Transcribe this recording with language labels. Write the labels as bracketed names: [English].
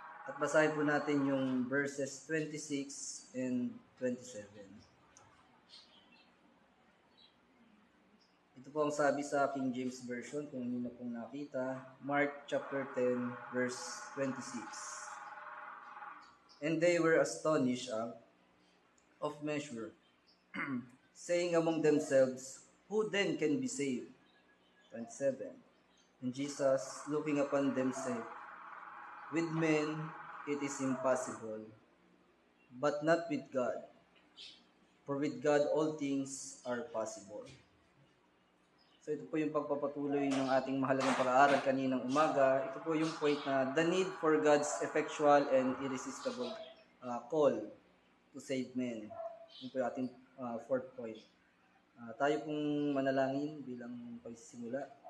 [Filipino] At basahin po natin yung verses 26 and 27. Ito po ang sabi sa King James Version, kung hindi na pong nakita. [English] Mark chapter 10, verse 26. And they were astonished out of measure, saying among themselves, who then can be saved? 27. And Jesus, looking upon them, said, with men it is impossible, but not with God. For with God all things are possible. [Filipino] So ito po yung pagpapatuloy ng ating mahalagang pag-aaral kaninang umaga. Ito po yung point na [English] the need for God's effectual and irresistible call to save men. [Filipino] Yun po yung ating [English] fourth point. [Filipino] Tayo pong manalangin bilang pagsisimula.